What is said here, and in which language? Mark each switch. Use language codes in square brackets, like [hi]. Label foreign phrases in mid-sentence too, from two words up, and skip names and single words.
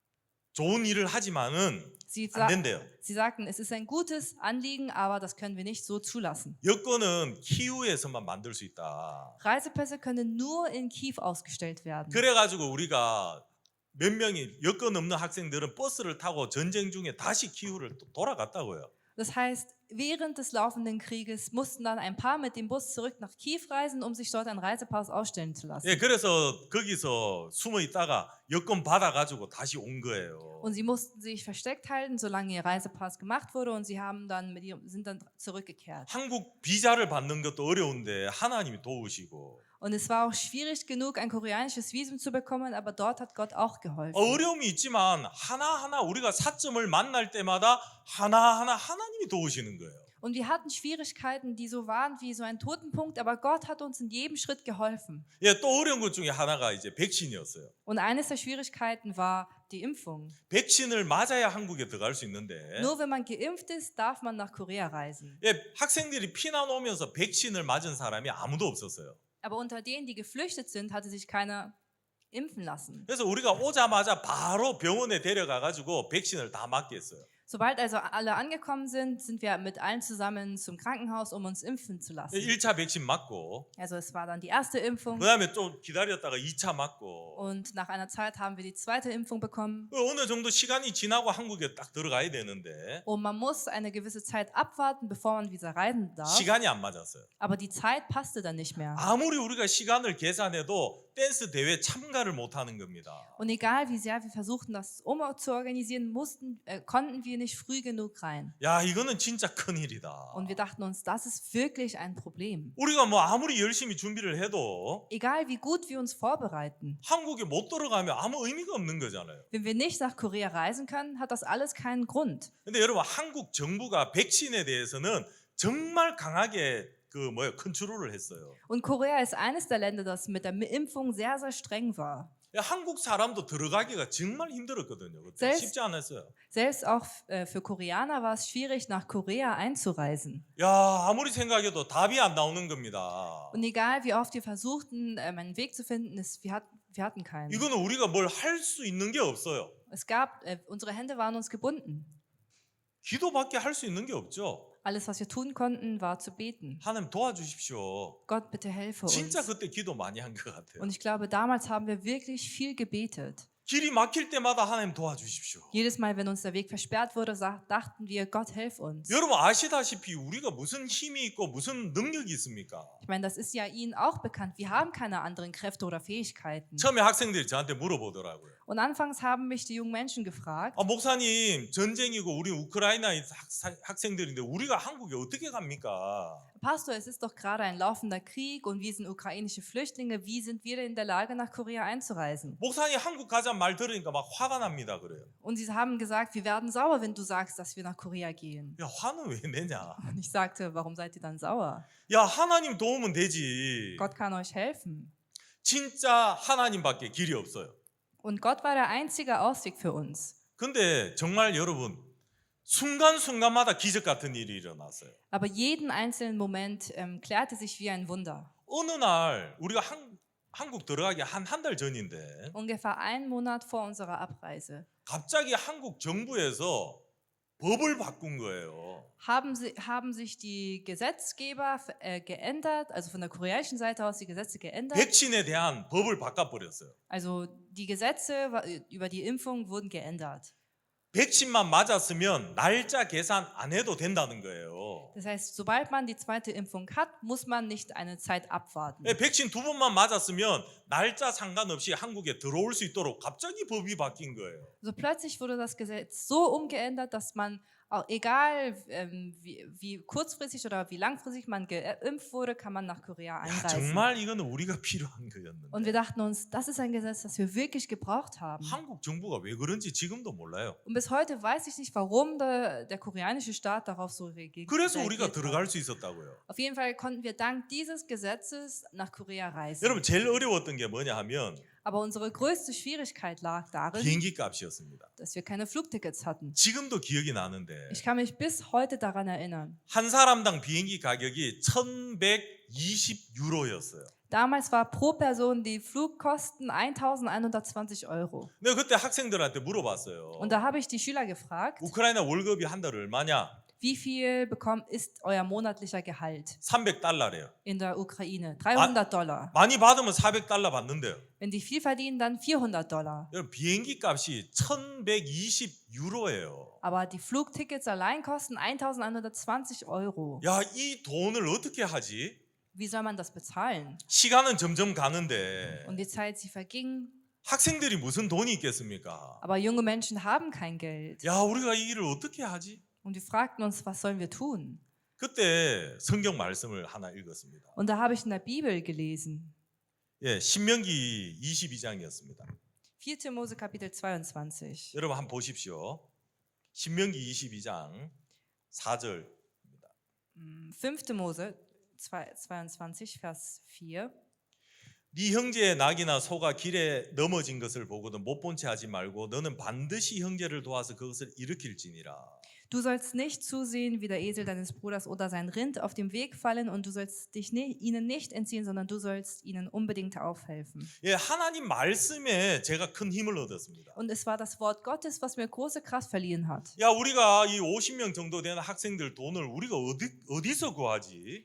[ko] 좋은 일을 하지만은 안 된대요. [de] Sie sagten, es ist ein gutes Anliegen, aber das können wir nicht so zulassen. [ko] 여권은 키우에서만 만들 수 있다. [de] Reisepässe können nur in Kiew ausgestellt werden. [ko] 그래가지고 우리가 몇 명이 여권 없는 학생들은 버스를 타고 전쟁 중에 다시 키우를 또 돌아갔다고요. [de] Das heißt, während des laufenden Krieges mussten dann ein Paar mit dem Bus zurück nach Kiew reisen, um sich dort einen Reisepass ausstellen zu lassen. [ko] 예, 그래서 거기서 숨어 있다가 여권 받아가지고 다시 온 거예요. [de] Und sie mussten sich versteckt halten, solange ihr Reisepass gemacht wurde, und sie sind dann zurückgekehrt. [ko] 한국 비자를 받는 것도 어려운데 하나님이 도우시고. [de] Und es war auch schwierig genug, ein koreanisches Visum zu bekommen, aber dort hat Gott auch geholfen. [ko] 어려움이 있지만 하나하나 우리가 사점을 만날 때마다 하나하나 하나님이 도우시는 거예요. [de] Und wir hatten Schwierigkeiten, die so waren wie so ein Totenpunkt, aber Gott hat uns in jedem Schritt geholfen. [ko] 예, 또 어려운 것 중에 하나가 이제 백신이었어요. [de] Und eines der Schwierigkeiten war die Impfung. [ko] 백신을 맞아야 한국에 들어갈 수 있는데. [de] Nur wenn man geimpft ist, darf man nach Korea reisen. [ko] 예, 학생들이 피난 오면서 백신을 맞은 사람이 아무도 없었어요. [de] Aber unter denen, die geflüchtet sind, hatte sich keiner impfen lassen. [ko] 그래서 우리가 오자마자 바로 병원에 데려가 가지고 백신을 다 맞게 했어요. [de] Sobald also alle angekommen sind, sind wir mit allen zusammen zum Krankenhaus, um uns impfen zu lassen. [ko] 1차 백신 맞고 [de] Also es war dann die erste Impfung, [ko] 그다음에 좀 기다렸다가 2차 맞고 [de] und nach einer Zeit haben wir die zweite Impfung bekommen. [ko] 어느 정도 시간이 지나고 한국에 딱 들어가야 되는데 [de] Und man muss eine gewisse Zeit abwarten, bevor man wieder reisen darf. [ko] 시간이 안 맞았어요. [de] Aber die Zeit passte dann nicht mehr. [ko] 아무리 우리가 시간을 계산해도 댄스 대회 참가를 못 하는 겁니다. [de] Und egal wie sehr wir versuchten, das zu organisieren, konnten wir nicht früh genug rein. [ko] 야, 이거는 진짜 큰일이다. [de] Und wir dachten uns, das ist wirklich ein Problem. [ko] 우리가 뭐 아무리 열심히 준비를 해도 [de] Egal wie gut wir uns vorbereiten, [ko] 한국에 못 들어가면 아무 의미가 없는 거잖아요. [de] wenn wir nicht nach Korea reisen können, hat das alles keinen Grund. [ko] 근데 여러분, 한국 정부가 백신에 대해서는 정말 강하게 컨트롤을 했어요. [de] Und Korea ist eines der Länder, das mit der Impfung sehr, sehr streng war. [ko] 야, 한국 사람도 들어가기가 정말 힘들었거든요. 그때 [de] selbst- [ko] 쉽지 않았어요. [de] Selbst auch für Koreaner war es schwierig, nach Korea einzureisen. [ko] 야, 아무리 생각해도 답이 안 나오는 겁니다. [de] Und egal wie oft wir versuchten, einen Weg zu finden, wir hatten keinen. [ko] 이거는 우리가 뭘 할 수 있는 게 없어요. [de] Unsere Hände waren uns gebunden. [ko] 기도밖에 할 수 있는 게 없죠. [de] Alles, was wir tun konnten, war zu beten. [ko] 하나님 도와주십시오. [de] Gott, bitte helfe uns. [ko] 진짜 그때 기도 많이 한 것 같아요. [de] Und ich glaube, damals haben wir wirklich viel gebetet. [ko] 길이 막힐 때마다 하나님 도와주십시오. [de] Jedes Mal, wenn uns der Weg versperrt wurde, dachten wir, Gott, hilf uns. [ko] 여러분 아시다시피 우리가 무슨 힘이 있고 무슨 능력이 있습니까? [de] Ich meine, das ist ja Ihnen auch bekannt. Wir haben keine anderen Kräfte oder Fähigkeiten. [ko] 처음에 학생들이 저한테 물어보더라고요. [de] Und anfangs haben mich die jungen Menschen gefragt, [ko] 목사님, 전쟁이고 우리 우크라이나의 학생들인데 우리가 한국에 어떻게 갑니까? [de] Pastor, es ist doch gerade ein laufender Krieg und wir sind ukrainische Flüchtlinge. Wie sind wir denn in der Lage, nach Korea einzureisen? [ko] 목사님 한국 가자는 말 들으니까 막 화가 납니다 그래요. [de] Und sie haben gesagt, wir werden sauer, wenn du sagst, dass wir nach Korea gehen. [ko] 야, 화는 왜 내냐? [de] Und ich sagte, warum seid ihr dann sauer? [ko] 야, 하나님 도우면 되지. [de] Gott kann euch helfen. [ko] 진짜 하나님밖에 길이 없어요. [de] Und Gott war der einzige Ausweg für uns. [ko] 근데 정말 여러분 순간순간마다 기적 같은 일이 일어났어요. [de] Aber jeden einzelnen Moment klärte sich wie ein Wunder. [ko] 어느 날 우리가 한국 들어가기 한 달 전인데 [de] Ungefähr einen Monat vor unserer Abreise [ko] 갑자기 한국 정부에서 법을 바꾼 거예요. [de] haben sich die Gesetzgeber geändert, also von der koreanischen Seite aus die Gesetze geändert. [ko] 백신에 대한 법을 바꿔버렸어요. [de] Also die Gesetze über die Impfung wurden geändert. [ko] 백신만 맞았으면 날짜 계산 안 해도 된다는 거예요. [de] Das heißt, sobald man die zweite Impfung hat, muss man nicht eine Zeit abwarten. [ko] 백신 2번만 맞았으면 날짜 상관없이 한국에 들어올 수 있도록 갑자기 법이 바뀐 거예요. [de] So plötzlich wurde das Gesetz so umgeändert, dass man auch egal wie kurzfristig oder wie langfristig man geimpft wurde, kann man nach Korea [ko] 야, [de] einreisen. [ko] 정말 이거는 우리가 필요한 [de] Und [ko] 거였는데 [de] wir dachten uns, das ist ein Gesetz, das wir wirklich gebraucht haben. [ko] 한국 정부가 왜 그런지 지금도 몰라요. [de] Und bis heute weiß ich nicht, warum der koreanische Staat darauf so reagiert [ko] 그래서 우리가 [de] hat. [ko] 들어갈 수 있었다고요. [de] Auf jeden Fall konnten wir dank dieses Gesetzes nach Korea reisen. [ko] 여러분 제일 어려웠던 게 뭐냐 하면 [de] Aber unsere größte Schwierigkeit lag darin, [ko] 비행기 값이었습니다. [de] dass wir keine Flugtickets hatten. [ko] 지금도 기억이 나는데 [de] Ich kann mich bis heute daran erinnern. [ko] 한 사람당 비행기 가격이 1,120유로였어요. [de] Damals war pro Person die Flugkosten 1.120 Euro. [ko] 내가 그때 학생들한테 물어봤어요. [de] Und da habe ich die Schüler gefragt, [ko] 우크라이나 월급이 한 달 얼마냐? [de] wie viel ist euer monatlicher Gehalt [ko] $300래요. [de] in der Ukraine? $300. [ko] 많이 받으면 $400 받는데요. [de] Wenn die viel verdienen, dann $400. [ko] 여러분 비행기 값이 1,120유로예요. [de] Aber die Flugtickets allein kosten 1.120 Euro. [ko] 야, 이 돈을 어떻게 하지? [de] Wie soll man das bezahlen? [ko] 시간은 점점 가는데 [de] Und die Zeit, sie verging. [ko] 학생들이 무슨 돈이 있겠습니까? [de] Aber junge Menschen haben kein Geld. [ko] 야, 우리가 이 일을 어떻게 하지? [de] Und wir fragten uns, was sollen wir tun? [ko] 그때 성경 말씀을 하나 읽었습니다. [de] Und da habe ich in der Bibel gelesen. [ko] 예, 신명기 22장이었습니다. [de] 4. Mose Kapitel 22. [ko] 여러분 한번 보십시오. 신명기 22장 4절. [de] 5. Mose 22, Vers 4. [ko] 네 형제의 낙이나 소가 길에 넘어진 것을 보고도 못 본 채 하지 말고 너는 반드시 형제를 도와서 그것을 일으킬지니라. [de] Du sollst nicht zusehen, wie der Esel deines Bruders oder sein Rind auf dem Weg fallen, und du sollst dich ihnen nicht entziehen, sondern du sollst ihnen unbedingt aufhelfen. [ko] 예, 하나님 말씀에 제가 큰 힘을 얻었습니다. [de] Und es war das Wort Gottes, was mir große Kraft verliehen hat. [ko] 야, 우리가 이 50명 정도 되는 학생들 돈을 우리가 어디서 구하지?